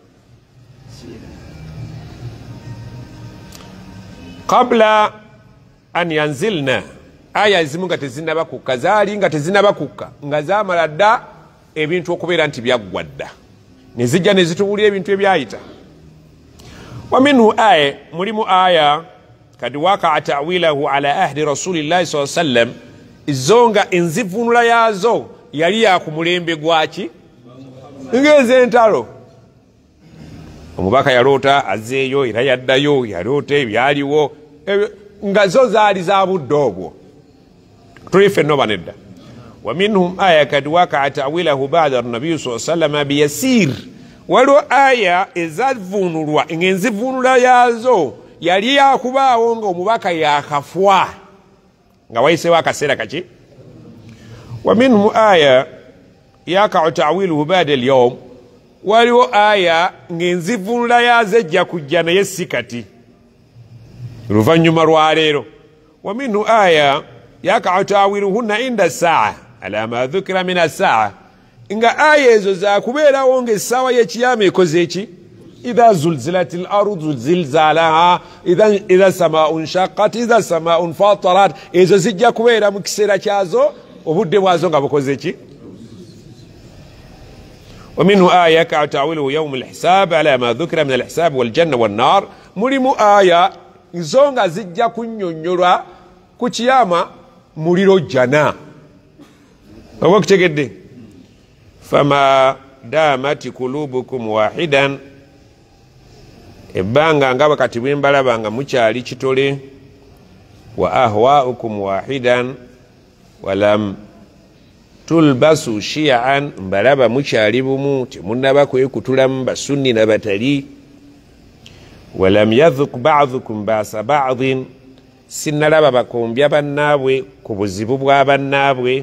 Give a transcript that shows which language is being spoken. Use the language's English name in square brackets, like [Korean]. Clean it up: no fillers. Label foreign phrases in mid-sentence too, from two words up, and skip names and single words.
[Arabic] قبل أن ينزلنا, [Ganda] aya ezimu nga tezinaba kukka, zaali nga tezinaba kukka, nga zaamala dda ebintu okubeera nti byaggwa dda, ne zijja ne zitubuulira ebintu ebyayita. [Arabic] ومنه آية, [Ganda] mulimu aya [Arabic] قد وقع تأويله على عهد رسول الله صلى الله عليه وسلم, [Ganda] izo nga enzivunula yaazo yali ya ku mulembe gwaki, ng'ez'entalo. Omubaka yaloota azzeeyo era yaddayo, yaloota ebyaliwo, nga zo zaali za budde obwo. Tuli ffenna oba nedda. [Arabic] ومنهم آية قد وقع تأويله بعد النبي صلى الله عليه وسلم بيسير, [Ganda] waliwo aya ezavunulwa ng'enzivunula yaazo yali yakubaawo ng'omubaka yakafwa nga wayiseewo akaseera kaki. [Arabic] ومنهم آية يقع تأويله بعد اليوم, [Ganda] waliwo aya ng'enzivunula yaazo ejja kujja naye si kati, luvannyuma lwa leero. [Arabic] ومنه آية يقع تأويلهن عند الساعة على ما ذكر من الساعة, [Ganda] nga aya ezo zakubeerawo ng'essaawa y'ekiyama ekoze eki, [Arabic] إذا زلزلت الأرض زلزالها إذا سماء شقت إذا سماء فطرت, [Ganda] ezo zijja kubeera mu kiseera kyazo, obudde bwazo nga bukoze ki. [Arabic] ومنه آية يقع تعويله يوم الحساب على ما ذكر من الحساب والجنة والنار, [Ganda] mulimu aya izo nga zijja kunnyonnyolwa ku kiyama muliro jana. Oba kutegedde? [Arabic] فما دامت قلوبكم واحدا, [Ganda] ebbanga nga bakati bwe mbalaba nga mukyali kitole, [Arabic] وأهواؤكم واحدا ولم تلبسوا شيعا, [Ganda] mbalaba mukyali bumu temunnaba kwekutulamu basunni na batali, [Arabic] ولم يذق بعضكم بأس بعض, [Ganda] sinnalaba bakombya bannaabwe ku buzibu bwa bannaabwe.